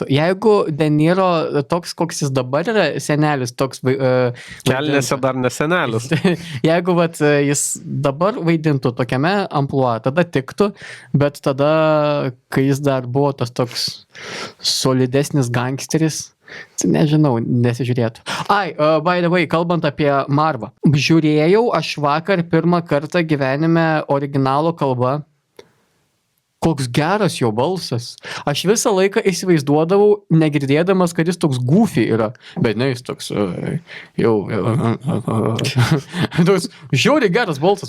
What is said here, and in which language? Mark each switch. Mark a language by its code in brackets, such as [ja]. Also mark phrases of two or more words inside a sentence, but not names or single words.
[lt] Jeigu De Niro toks, koks jis dabar yra senelis, toks... Kelnėse dar nesenelis. Jeigu jis dabar vaidintų tokiame amplua, tada tiktų, bet tada, kai jis dar buvo tas toks solidesnis gangsteris, nežinau, nesižiūrėtų. [en] By the way, [lt] kalbant apie Marvą. Žiūrėjau aš vakar pirmą kartą gyvenime originalo kalba. Koks geras jo balsas. Aš visą laiką įsivaizduodavau, negirdėdamas, kad jis toks goofy yra. Bet ne, jis toks žiauriai geras balsas.